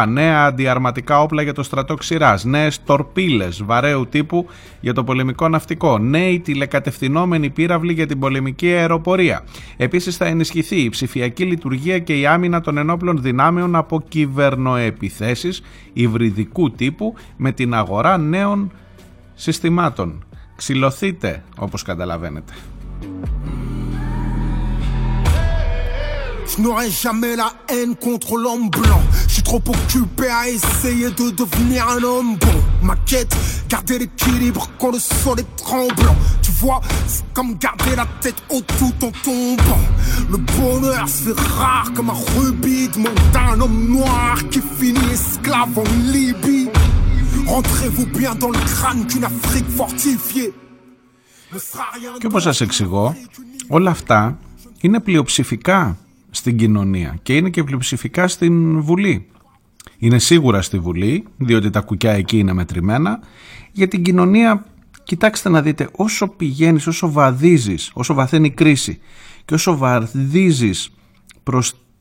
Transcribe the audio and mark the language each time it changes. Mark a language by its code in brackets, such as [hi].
[el] Νέα αντιαρματικά όπλα για το στρατό ξηράς, νέες τορπίλες βαρέου τύπου για το πολεμικό ναυτικό, νέοι τηλεκατευθυνόμενοι πύραυλοι για την πολεμική αεροπορία. Επίσης θα ενισχυθεί η ψηφιακή λειτουργία και η άμυνα των ενόπλων δυνάμεων από κυβερνοεπιθέσεις υβριδικού τύπου με την αγορά νέων συστημάτων. Ξυλωθείτε, όπως καταλαβαίνετε. [fr] n'aurai jamais la haine contre l'homme blanc. J'suis trop occupé à essayer de devenir un homme bon. Ma quête, garder l'équilibre quand le sol est tremblant. Tu vois, c'est comme garder la tête haute tout en tombant. Le bonheur c'est rare comme un rubis demande un homme noir qui finit esclave en Libye. Rentrez-vous bien dans le crâne d'une Afrique fortifiée. [el] Και όπως σας εξηγώ, όλα αυτά είναι πλειοψηφικά στην κοινωνία και είναι και πλειοψηφικά στην Βουλή. Είναι σίγουρα στη Βουλή, διότι τα κουκιά εκεί είναι μετρημένα. Για την κοινωνία, κοιτάξτε να δείτε, όσο πηγαίνεις, όσο βαδίζεις, όσο βαθαίνει η κρίση και όσο βαδίζεις προς